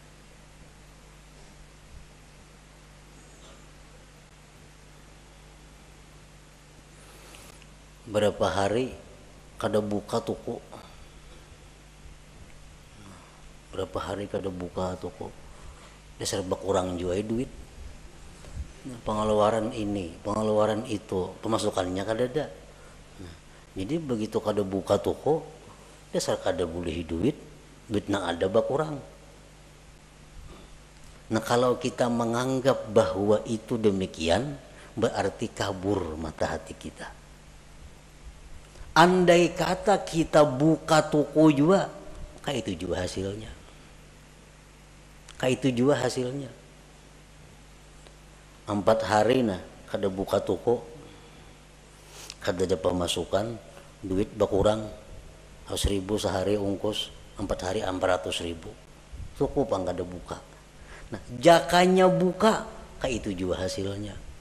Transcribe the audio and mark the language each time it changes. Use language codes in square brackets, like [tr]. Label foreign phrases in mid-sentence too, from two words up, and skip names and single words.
[bjn] Berapa hari kada buka toko, berapa hari kada buka toko, dia serba kurang juga duit. Nah, pengeluaran ini, pengeluaran itu, pemasukannya kada ada. Nah, jadi begitu kada buka toko, dasar kada boleh duit nang ada berkurang. [id] Nah kalau kita menganggap bahwa itu demikian, berarti kabur mata hati kita. [bjn] Andai kata kita buka toko juga, kayak itu juga hasilnya. Kayak itu juga hasilnya. 4 hari nah kada buka toko, kada ada pemasukan, duit berkurang 1.000 sehari ongkos, 4 hari 400.000. Cukup ang kada buka. Nah, jakanya buka, kayak itu juga hasilnya.